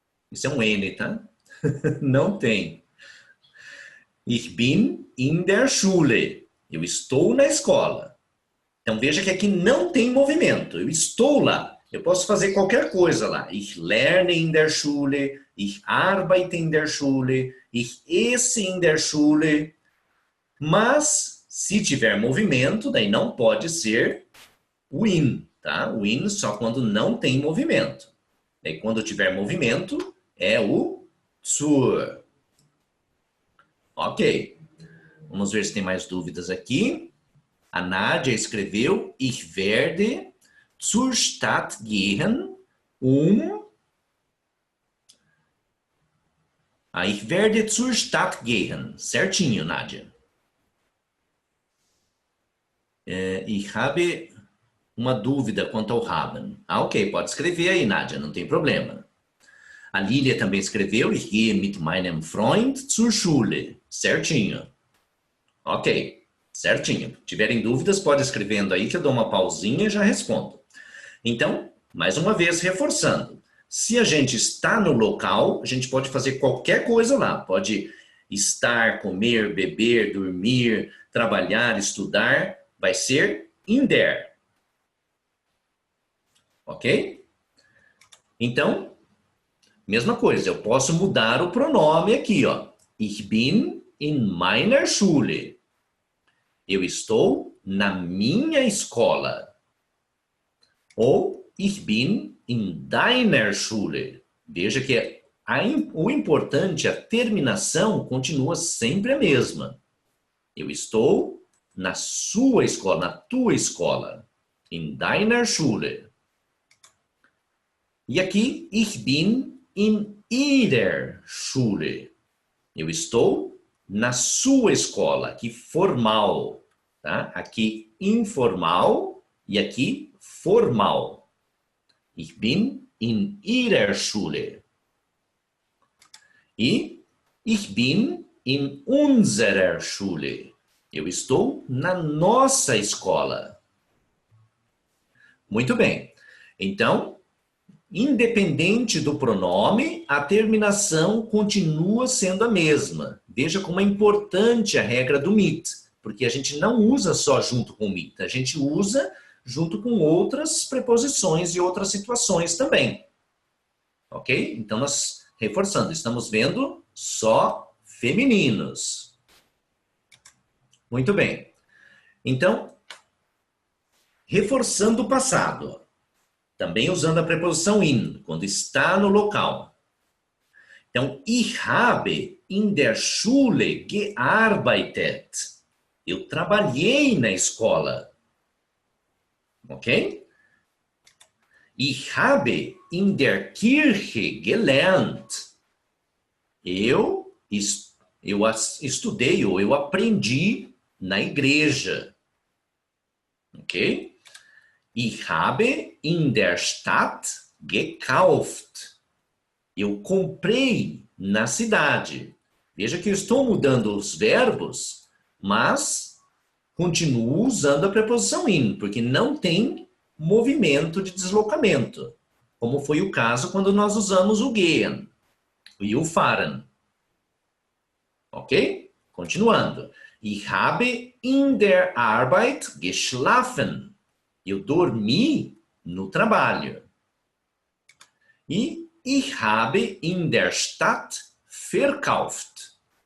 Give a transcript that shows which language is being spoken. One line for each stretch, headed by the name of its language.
Portuguese: Isso é um N, tá? Não tem.
German: Ich bin in der Schule.
Portuguese: Eu estou na escola. Então veja que aqui não tem movimento. Eu estou lá. Eu posso fazer qualquer coisa lá.
German: Ich lerne in der Schule. Ich arbeite in der Schule. Ich esse in der Schule.
Portuguese: Mas, se tiver movimento, daí não pode ser o in, tá? O in só quando não tem movimento. Daí quando tiver movimento, é o zur. Ok. Vamos ver se tem mais dúvidas aqui. A Nádia escreveu,
German: ich werde zur Stadt gehen, ich werde zur Stadt gehen.
Portuguese: Certinho, Nádia.
German: Ich habe
Portuguese: uma dúvida quanto ao haben. Ok, pode escrever aí, Nádia, não tem problema. A Lília também escreveu,
German: ich gehe mit meinem Freund zur Schule.
Portuguese: Certinho. Ok, certinho. Se tiverem dúvidas, pode escrevendo aí que eu dou uma pausinha e já respondo. Então, mais uma vez, reforçando. Se a gente está no local, a gente pode fazer qualquer coisa lá. Pode estar, comer, beber, dormir, trabalhar, estudar. Vai ser in there. Ok? Então, mesma coisa. Eu posso mudar o pronome aqui, ó.
German: Ich bin in meiner Schule.
Portuguese: Eu estou na minha escola.
German: Ou ich bin in deiner Schule.
Portuguese: Veja que o importante, a terminação, continua sempre a mesma. Eu estou na sua escola, na tua escola.
German: In deiner Schule.
Portuguese: E aqui,
German: ich bin in ihrer Schule.
Portuguese: Eu estou na sua escola, aqui formal. Tá? Aqui informal e aqui formal.
German: Ich bin in ihrer Schule. E ich bin in unserer Schule.
Portuguese: Eu estou na nossa escola. Muito bem. Então, independente do pronome, a terminação continua sendo a mesma. Veja como é importante a regra do mit, porque a gente não usa só junto com o mit, a gente usa junto com outras preposições e outras situações também. Ok? Então, nós, reforçando, estamos vendo só femininos. Muito bem. Então, reforçando o passado. Também usando a preposição in, quando está no local.
German: Então, ich habe in der Schule gearbeitet.
Portuguese: Eu trabalhei na escola. Ok?
German: Ich habe in der Kirche gelernt.
Portuguese: Eu estudei ou eu aprendi na igreja. Ok?
German: Ich habe in der Stadt gekauft.
Portuguese: Eu comprei na cidade. Veja que eu estou mudando os verbos, mas continuo usando a preposição in, porque não tem movimento de deslocamento, como foi o caso quando nós usamos o gehen e o fahren. Ok? Continuando.
German: Ich habe in der Arbeit geschlafen.
Portuguese: Eu dormi no trabalho. E
German: ich habe in der Stadt verkauft.